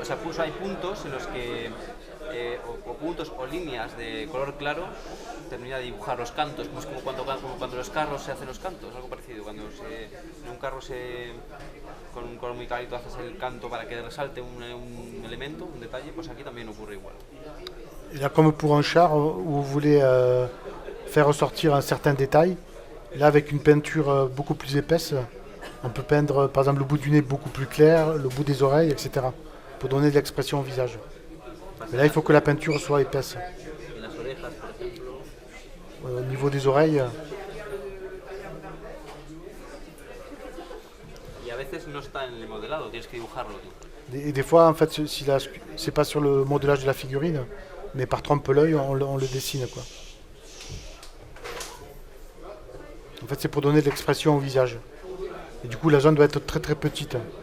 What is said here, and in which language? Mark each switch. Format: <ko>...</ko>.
<es>O sea, hay puntos en los que, o puntos o líneas de color claro, termina de dibujar los cantos, como cuando los carros se hacen los cantos, algo parecido. Cuando en un carro con un color muy clarito haces el canto para que resalte un elemento, un detalle, pues aquí también ocurre igual.</es> <fr>Et là, comme pour un char, où vous voulez faire ressortir un certain détail, là, avec une peinture beaucoup plus épaisse, on peut peindre, par exemple, le bout du nez beaucoup plus clair, le bout des oreilles, etc., pour donner de l'expression au visage. Mais là, il faut que la peinture soit épaisse.</fr> <es>En las orejas, por ejemplo.</es> <fr>Au niveau des oreilles,</fr> <es>Y a veces no está en el modelado, tienes que dibujarlo tú.</es> <fr>et des fois, en fait, si c'est pas sur le modelage de la figurine, mais par trompe-l'œil, on le dessine, quoi. En fait, c'est pour donner de l'expression au visage. Et du coup, la zone doit être très très petite.</fr>